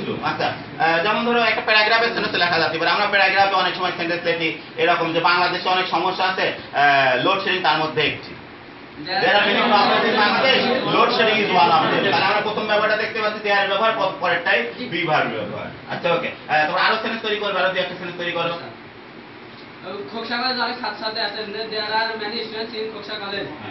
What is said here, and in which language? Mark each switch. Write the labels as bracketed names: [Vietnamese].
[Bangla] আচ্ছা, যেমন ধরো একটা প্যারাগ্রাফের সেন্টেন্স লেখা যাচ্ছে, এবার আমরা প্যারাগ্রাফে অনেক সময় সেন্টেন্স লিখি এরকম যে বাংলাদেশে অনেক সমস্যা আছে, লোডশেডিং তার মধ্যে একটি। [English] There are many problems in Bangladesh. Load shedding is one of them. [Bangla] তাহলে আমরা প্রথম ব্যবহারটা দেখতে পাচ্ছি দেয়ার ব্যবহার, পরেরটাই বিভার ব্যবহার। আচ্ছা ওকে, তোমরা আরো সেন্টেন্স তৈরি করবে, আরো দুই একটা সেন্টেন্স তৈরি করো। খোকসা কলেজ অনেক ছাত্রছাত্রী আছেন, [English] There are many students in Khoksa college.